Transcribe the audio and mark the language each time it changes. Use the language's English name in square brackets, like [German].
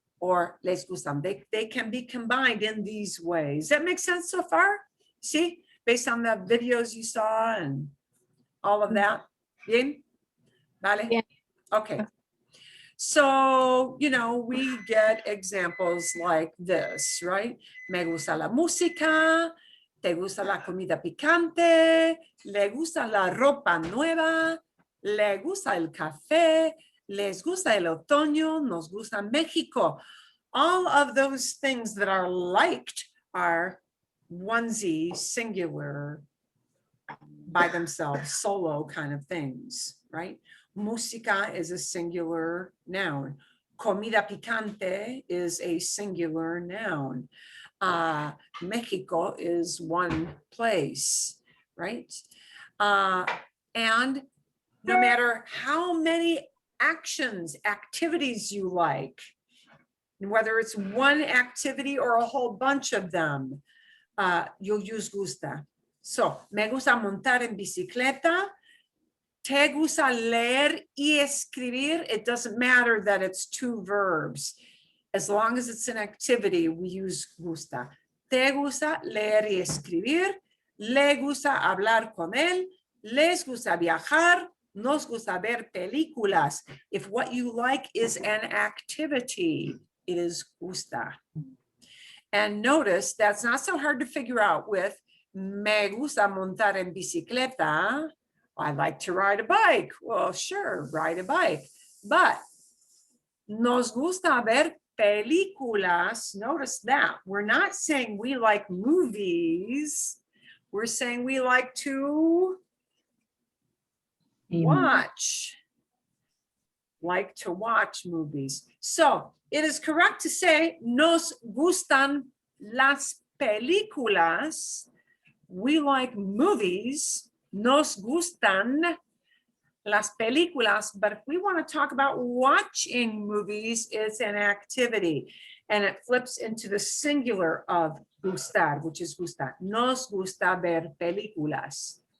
[English] Or les gustan, they can be combined in these ways. That makes sense so far? See? Based on the videos you saw and all of that. [Spanish] Bien? Vale? [English] Yeah. Okay. So, you know, we get examples like this, right? [Spanish] Me gusta la música, te gusta la comida picante, le gusta la ropa nueva, le gusta el café, les gusta el otoño, nos gusta México. [English] All of those things that are liked are onesie, singular, by themselves, solo kind of things, right? Música is a singular noun. Comida picante is a singular noun. Mexico is one place, right? And no matter how many activities you like, whether it's one activity or a whole bunch of them, you'll use gusta. [Spanish] So, me gusta montar en bicicleta. Te gusta leer y escribir. [English] It doesn't matter that it's two verbs. As long as it's an activity, we use gusta. [Spanish] Te gusta leer y escribir. Le gusta hablar con él. Les gusta viajar. Nos gusta ver películas. [English] If what you like is an activity, it is gusta. And notice that's not so hard to figure out with me gusta montar en bicicleta. I like to ride a bike. Well, sure, ride a bike. [Spanish] But nos gusta ver películas. [English] Notice that. We're not saying we like movies. We're saying we like to watch. Like to watch movies. So it is correct to say [Spanish] nos gustan las películas. [English] We like movies. [Spanish] Nos gustan las películas. [English] But if we want to talk about watching movies, it's an activity. And it flips into the singular of gustar, which is gustar. [Spanish] Nos gusta ver películas.